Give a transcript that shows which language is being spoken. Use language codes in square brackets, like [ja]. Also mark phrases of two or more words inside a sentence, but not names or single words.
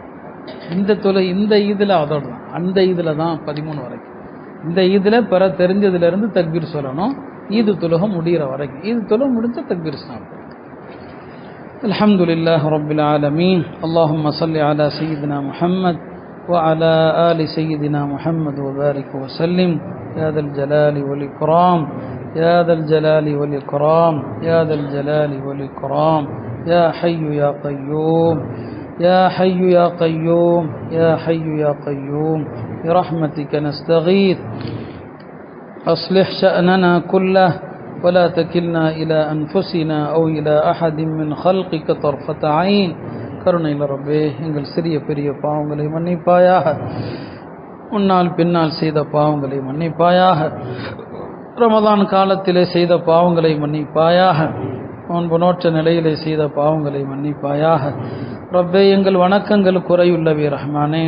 [ta] இந்த இதில் அதோடு தான், அந்த இதில் தான் 13 வரைக்கும். இந்த இதில் பிற தெரிஞ்சதுலேருந்து தக்பீர் சொல்லணும். ஈது தொழுகை முடிகிற வரைக்கும். ஈது தொழுகை முடிஞ்ச தக்பீர் சாப்பிடும். [ar] الحمد لله رب العالمين. اللهم صل على سيدنا محمد وعلى آل سيدنا محمد وبارك وسلم يا ذا الجلال والإكرام يا ذا الجلال والإكرام يا ذا الجلال والإكرام يا حي يا قيوم يا حي يا قيوم يا حي يا قيوم برحمتك نستغيث أصلح شأننا كله ولا تكلنا إلى أنفسنا أو إلى أحد من خلقك طرفة عين. [ta] கருணையில் ரப்பே, எங்கள் சிறிய பெரிய பாவங்களை மன்னிப்பாயாக. முன்னால் பின்னால் செய்த பாவங்களை மன்னிப்பாயாக. ரமதான் காலத்திலே செய்த பாவங்களை மன்னிப்பாயாக. நோன்பு நோற்ற நிலையிலே செய்த பாவங்களை மன்னிப்பாயாக. ரப்பே, எங்கள் வணக்கங்கள் குறையுள்ளவே ரஹ்மானே.